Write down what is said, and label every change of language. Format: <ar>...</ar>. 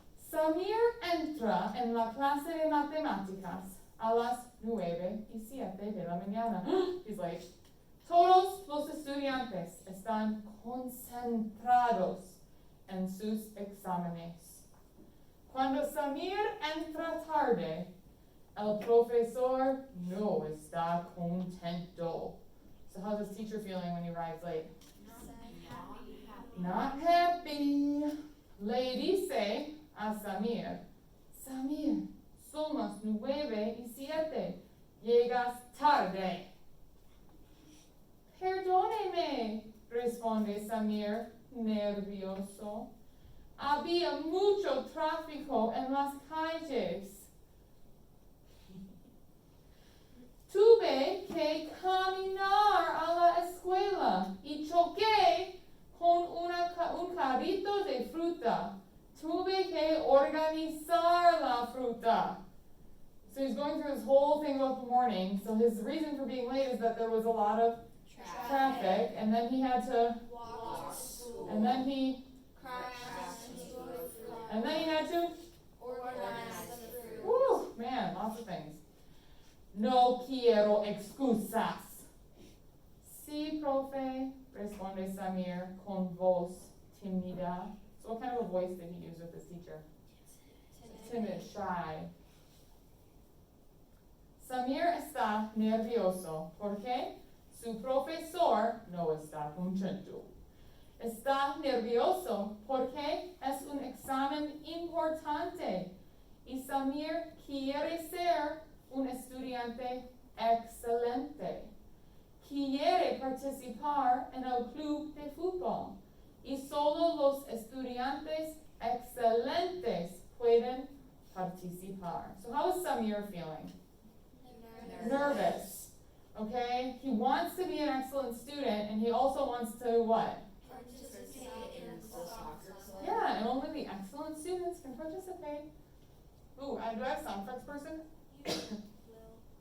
<es>Samir entra en la clase de matemáticas a las 9:07 de la mañana.</es> <en>He's late.</en> <es>Todos los estudiantes están concentrados en sus exámenes. Cuando Samir entra tarde, el profesor no está contento.</es> <en>So how's his teacher feeling when he arrives late? Not happy.</en> <es>Le dice a Samir, Samir, son las 9:07. Llegas tarde. Perdóneme, responde Samir, nervioso. Había mucho tráfico en las calles. Tuve que caminar a la escuela y choqué con un carrito de fruta. Tuve que organizar la fruta.</es> <en>So he's going through this whole thing about the morning. So his reason for being late is that there was a lot of traffic, and then he had to walk, and then he crashed into a fruit, and then he had to organize the fruit. Woo, man, lots of things.</en> <es>No quiero excusas. Sí, profe, responde Samir con voz tímida.</es> <en>So what kind of a voice did he use with his teacher? Timid, shy.</en> <es>Samir está nervioso porque su profesor no está contento. Está nervioso porque es un examen importante y Samir quiere ser un estudiante excelente. Quiere participar en el club de fútbol y solo los estudiantes excelentes pueden participar.</es> <en>So how is Samir feeling? Nervous. Okay? He wants to be an excellent student and he also wants to what? Participate in the soccer club. Yeah, and only the excellent students can participate. Ooh, do I have a sound effects person? You will.</en>